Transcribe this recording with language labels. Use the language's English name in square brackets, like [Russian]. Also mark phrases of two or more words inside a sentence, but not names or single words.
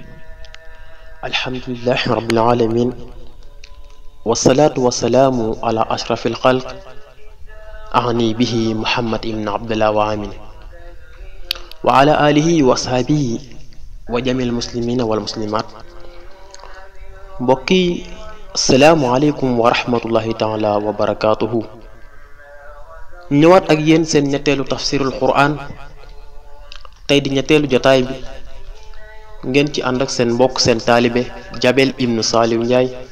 [Arabic] الحمد لله رب العالمين، والصلاة والسلام على أشرف الخلق، أعني به محمد بن عبد الله وآمين، وعلى آله وصحبه وجميع المسلمين والمسلمات. mbokki السلام عليكم ورحمة الله تعالى وبركاته. [Wolof] ñëwaat ak yéen seen ñetteelu [Arabic] تفسير القرآن, [Wolof] tey di ñetteelu jotaay bi ngeen ci ànd ak seen mbokk seen taalibe Jabel ibnu Saliou Ndiaye.